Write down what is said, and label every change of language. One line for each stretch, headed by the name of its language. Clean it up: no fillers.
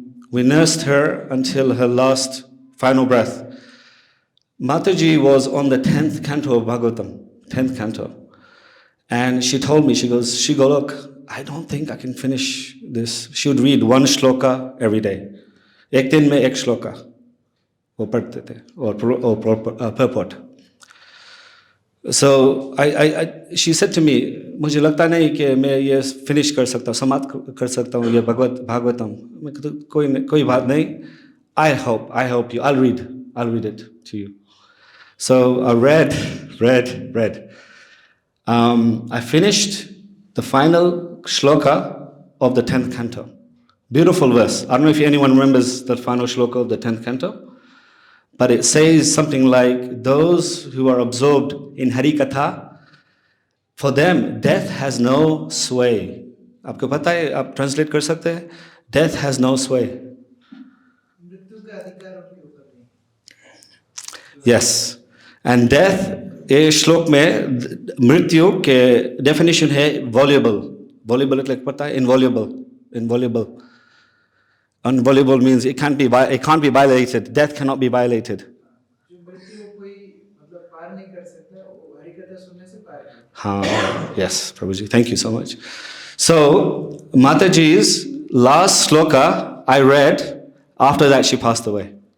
English: We nursed her until her last final breath. Mataji was on the 10th canto of Bhagavatam, 10th canto. And she told me, she goes, look, I don't think I can finish this. She would read 1 shloka every day.
Hindi: Ek din mein ek shloka. वो पढ़ते थे और purport.
English: So she said to me,
Hindi: मुझे लगता नहीं कि मैं ये finish कर सकता हूँ, समाप्त कर सकता हूँ ये भागवतम. मैं कहता कोई बात नहीं.
English: I hope you. I'll read it to you. So I read. I finished the final shloka of the 10th canto. Beautiful verse. I don't know if anyone remembers the final shloka of the 10th canto. But it says something like, those who are absorbed in Harikatha, for them, death has no sway.
Hindi: आपको पता है, आप translate कर सकते हैं?
English: Death has no sway. Yes. And death,
Hindi: इस श्लोक में मृत्यु के definition है voluble. Voluble मतलब पता है?
English: Inviolable. Inviolable means it can't be violated. Death cannot be violated. Yes, Prabhuji. Thank you so much. So, Mataji's last sloka I read, after that she passed away.